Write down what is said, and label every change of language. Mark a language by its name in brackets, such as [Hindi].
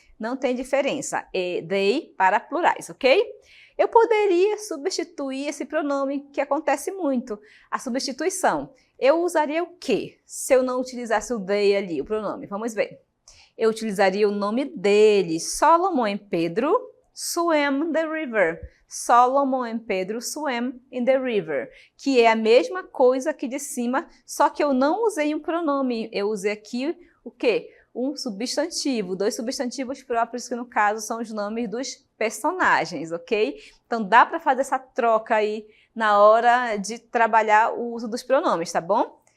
[Portuguese] Não tem diferença. E they para plurais, ok? Eu poderia substituir esse pronome que acontece muito, a substituição. Eu usaria o quê? Se eu não utilizasse o they ali, o pronome. Vamos ver. Eu utilizaria o nome dele. [English] Solomon and Pedro swam the river. Solomon and Pedro swam in the river. [Portuguese] Que é a mesma coisa aqui de cima, só que eu não usei um pronome. Eu usei aqui o quê? Um substantivo. 2 substantivos próprios, que no caso são os nomes dos personagens, ok? Então dá para fazer essa troca aí na hora de trabalhar o uso dos pronomes, tá bom?